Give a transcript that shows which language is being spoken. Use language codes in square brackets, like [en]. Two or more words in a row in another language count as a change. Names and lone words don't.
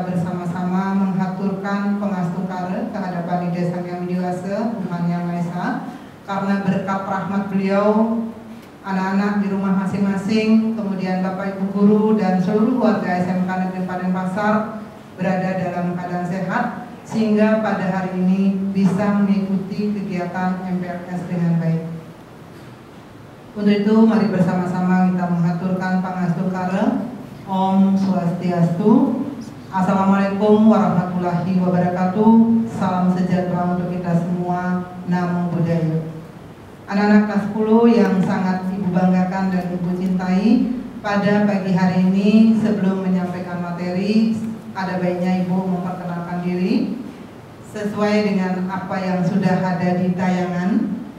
[id] bersama-sama menghaturkan pengastukara kehadapan Ida Sang Hyang Widiwasa, Tuhan Yang Maha Esa, karena berkat rahmat beliau, anak-anak di rumah masing-masing, kemudian Bapak Ibu Guru dan seluruh warga SMK Negeri Padenpasar berada dalam keadaan sehat, sehingga pada hari ini bisa mengikuti kegiatan MPRS dengan baik. Untuk itu, mari bersama-sama kita menghaturkan pangastukara. [ban] Om Swastiastu. [ar] السلام عليكم ورحمة الله وبركاته. [id] Salam sejahtera untuk kita semua. [pi] Namo Buddhaya. [id] Anak-anak kelas 10 yang sangat Ibu banggakan dan Ibu cintai, pada pagi hari ini sebelum menyampaikan materi, ada baiknya Ibu memperkenalkan diri sesuai dengan apa yang sudah ada di tayangan.